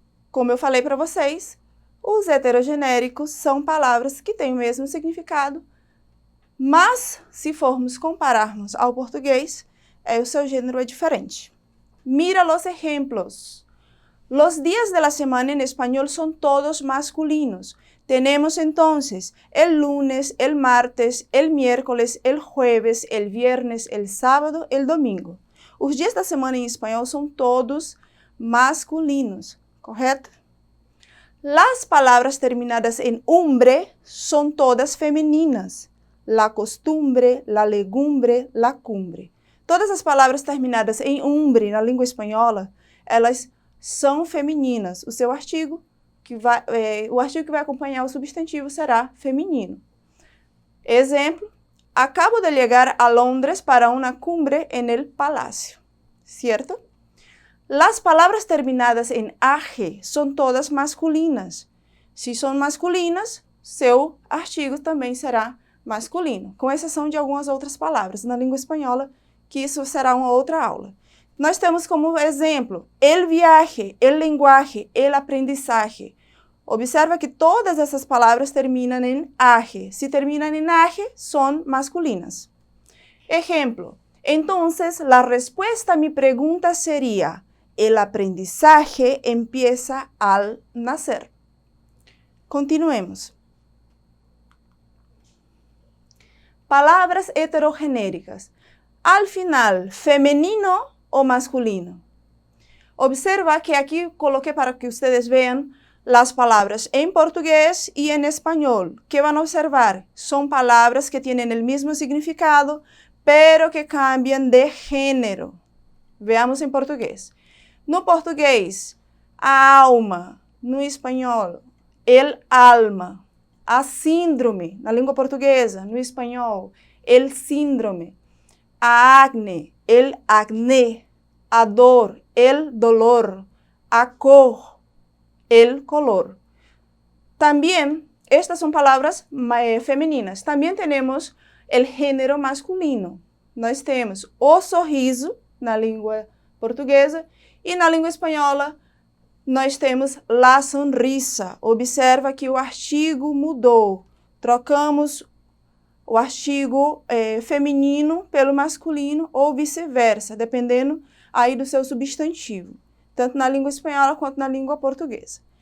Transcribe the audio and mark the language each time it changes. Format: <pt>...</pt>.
<pt>Como eu falei para vocês, os heterogenéricos são palavras que têm o mesmo significado, mas se formos compararmos ao português, o seu gênero é diferente.</pt> <es>Mira los ejemplos. Los días de la semana en español son todos masculinos. Tenemos entonces el lunes, el martes, el miércoles, el jueves, el viernes, el sábado, el domingo.</es> <pt>Os dias da semana em espanhol são todos masculinos, correto?</pt> <es>Las palabras terminadas en umbre son todas femininas. La costumbre, la legumbre, la cumbre.</es> <pt>Todas as palavras terminadas em umbre na língua espanhola, elas são femininas. O seu artigo que vai acompanhar o substantivo será feminino.</pt> <es>Exemplo, acabo de llegar a Londres para una cumbre en el palacio. ¿Cierto? Las palabras terminadas en age</es> <pt>são todas masculinas. Se são masculinas, seu artigo também será masculino, com exceção de algumas outras palavras na língua espanhola, que isso será uma outra aula. Nós temos como exemplo, el viaje, el lenguaje, el aprendizaje. Observa que todas essas palavras terminam em age. Se terminam em age, são masculinas.</pt> <es>Ejemplo, entonces la respuesta a mi pregunta sería, el aprendizaje empieza al nacer. Continuemos.</es> <pt>Palavras heterogenéricas.</pt> <es>Al final, femenino o masculino. Observa que</es> <pt>aqui coloquei</pt> <es>para que ustedes vean las palabras en portugués y en español. ¿Qué van a observar? Son palabras que tienen el mismo significado, pero que cambian de género. Veamos en portugués.</es> <pt>No português, a alma. No espanhol, el alma. A síndrome, na língua portuguesa. No espanhol, el síndrome. A acne, el acné. A dor, el dolor. A cor, el color. También estas são palavras femininas. Também temos o gênero masculino. Nós temos o sorriso na língua portuguesa e na língua espanhola nós temos la sonrisa. Observa que o artigo mudou. Trocamos o artigo feminino pelo masculino ou vice-versa, dependendo aí do seu substantivo, tanto na língua espanhola quanto na língua portuguesa.</pt>